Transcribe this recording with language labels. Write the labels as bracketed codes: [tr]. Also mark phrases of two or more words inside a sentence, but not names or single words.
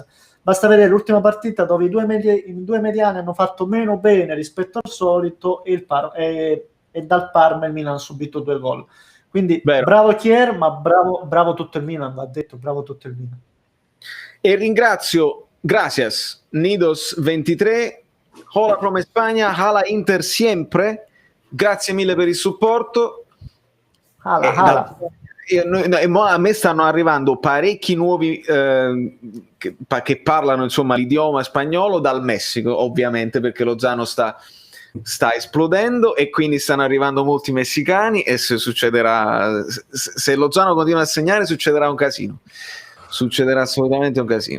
[it] Basta vedere l'ultima partita dove i due mediani hanno fatto meno bene rispetto al solito e dal Parma il Milan ha subito 2 gol. Quindi bravo Kier, ma bravo tutto il Milan, va detto, bravo tutto il Milan. E ringrazio, [es] gracias, Nidos23, hola from España, hala Inter siempre, [it] grazie mille per il supporto. Hala. A me stanno arrivando parecchi nuovi che parlano insomma l'idioma spagnolo dal Messico, ovviamente, perché Lozano sta esplodendo e quindi stanno arrivando molti messicani e se Lozano continua a segnare succederà un casino, succederà assolutamente un casino.